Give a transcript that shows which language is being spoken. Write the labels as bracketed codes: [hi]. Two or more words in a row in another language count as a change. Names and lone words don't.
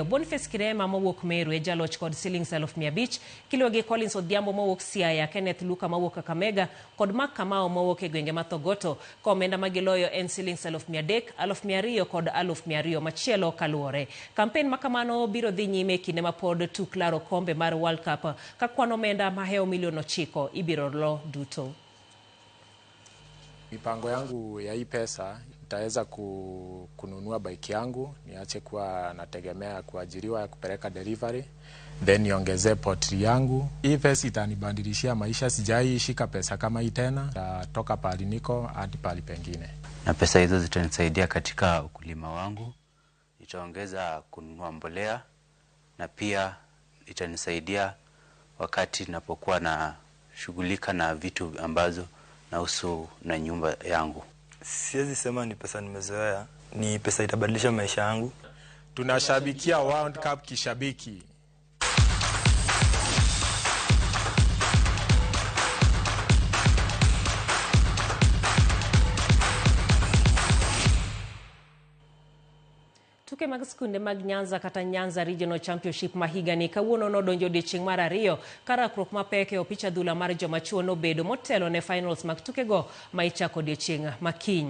[luo] Boniface Kirema mawuok Meru e jaloch kod $500,000 kiluwe gi Collins Odhiambo mawuok Siaya, Kenneth Luka mawuok Kakamega kod Mark Kamau mawuok e gwenge mathogoto. Ka omenda magiloyo en $300,000, $200,000 kod $200,000 machielo kaluore. Kampen makamano biro dhi nyime kinde ma pod tuk laro kombe mar World Cup ka kwan omenda maheo $9 ibiro lo duto. [sw] Mipango yangu ya hii pesa itaweza kununua bike yangu, niache kuwa nategemea kuajiriwa ya kupeleka delivery, then niongezee potri yangu. Hii pesa itanibadilishia maisha, sijai shika pesa kama hii tena, toka pali niko hadi pali pengine. Na pesa hizo zitanisaidia katika ukulima wangu, itaongeza kununua mbolea na pia itanisaidia wakati ninapokuwa na shughulika na vitu ambazo na usu na nyumba yangu. Siwezi sema ni pesa nimezoea, ni pesa itabadilisha maisha yangu. Tunashabikia World Cup kishabiki. [luo] Tuke mag skunde mag Nyanza kata Nyanza Regional Championship mahigani kawuono nodonjo odiechieng' mar 2 karakruok mapek e opich adhula mar jomachuo nobedo motelo ne finals mag tukego ma ichako odiechieng' makiny.